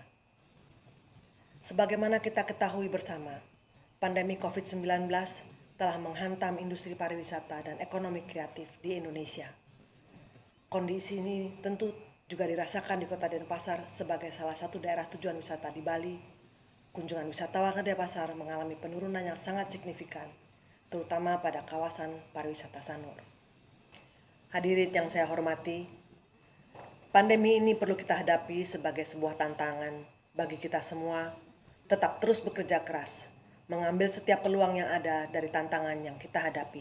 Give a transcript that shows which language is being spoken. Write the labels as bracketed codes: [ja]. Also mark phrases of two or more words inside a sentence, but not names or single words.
[id] Sebagaimana kita ketahui bersama, pandemi COVID-19 telah menghantam industri pariwisata dan ekonomi kreatif di Indonesia. Kondisi ini tentu juga dirasakan di Kota Denpasar sebagai salah satu daerah tujuan wisata di Bali. Kunjungan wisatawan ke Denpasar mengalami penurunan yang sangat signifikan, terutama pada kawasan pariwisata Sanur. Hadirin yang saya hormati, pandemi ini perlu kita hadapi sebagai sebuah tantangan bagi kita semua, tetap terus bekerja keras, mengambil setiap peluang yang ada dari tantangan yang kita hadapi.